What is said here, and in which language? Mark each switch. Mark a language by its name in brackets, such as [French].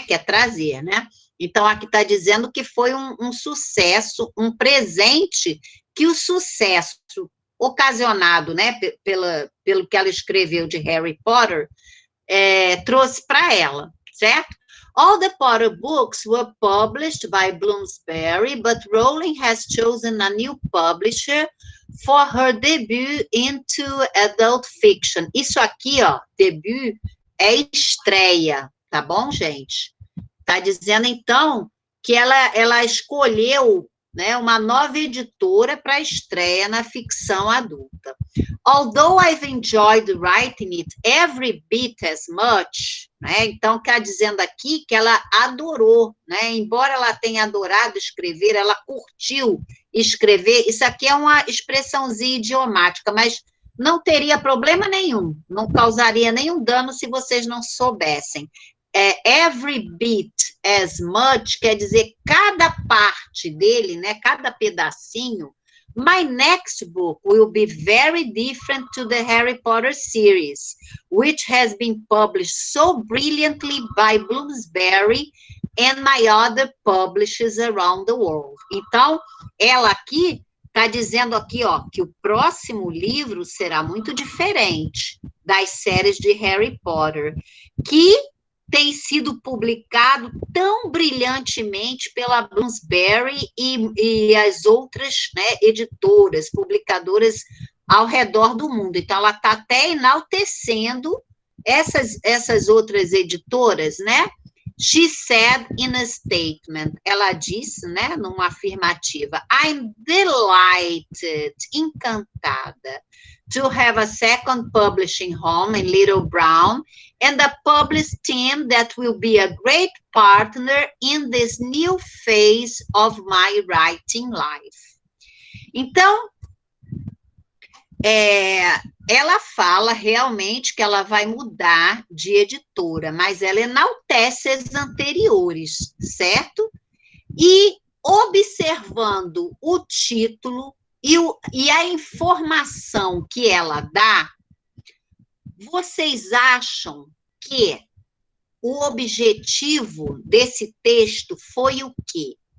[Portuguese] Que é trazer, né? Então, aqui está dizendo que foi um sucesso, um presente, que o sucesso ocasionado, né, pelo que ela escreveu de Harry Potter, trouxe para ela, certo? [English] All the Potter books were published by Bloomsbury, but Rowling has chosen a new publisher for her debut into adult fiction. [Portuguese] Isso aqui, ó, debut é estreia, tá bom, gente? Tá dizendo, então, que ela escolheu, né, uma nova editora para estreia na ficção adulta. [English] Although I've enjoyed writing it every bit as much, [Portuguese] né, então está dizendo aqui que ela adorou, né, embora ela tenha adorado escrever, ela curtiu escrever, isso aqui é uma expressãozinha idiomática, mas não teria problema nenhum, não causaria nenhum dano se vocês não soubessem. [English] Every bit as much [Portuguese] quer dizer cada parte dele, né, cada pedacinho. [English] My next book will be very different to the Harry Potter series, which has been published so brilliantly by Bloomsbury and my other publishers around the world. [Portuguese] Então, ela aqui está dizendo aqui, ó, que o próximo livro será muito diferente das séries de Harry Potter, que tem sido publicado tão brilhantemente pela Bloomsbury e as outras, né, editoras, publicadoras ao redor do mundo. Então, ela está até enaltecendo essas outras editoras, né? [English] She said in a statement, [Portuguese] ela disse, né, numa afirmativa, [English] I'm delighted, [Portuguese] encantada, [English] to have a second publishing home in Little Brown and a published team that will be a great partner in this new phase of my writing life. [Portuguese] Então, ela fala realmente que ela vai mudar de editora, mas ela enaltece as anteriores, certo? E observando o título e a informação que ela dá, vocês acham que o objetivo desse texto foi o quê?